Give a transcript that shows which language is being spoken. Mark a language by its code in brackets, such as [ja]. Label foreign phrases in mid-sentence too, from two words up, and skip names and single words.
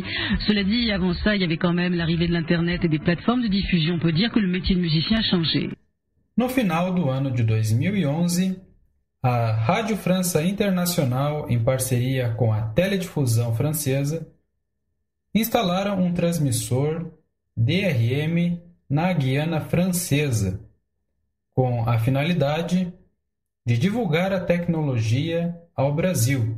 [fr] Cela dit, avant ça, il y avait quand même l'arrivée de l'Internet et des plateformes de diffusion. On peut dire que le métier de musicien a changé. [pt] No final do ano de 2011, a Rádio França Internacional, em parceria com a Teledifusão Francesa, instalaram um transmissor DRM na Guiana Francesa, com a finalidade de divulgar a tecnologia ao Brasil.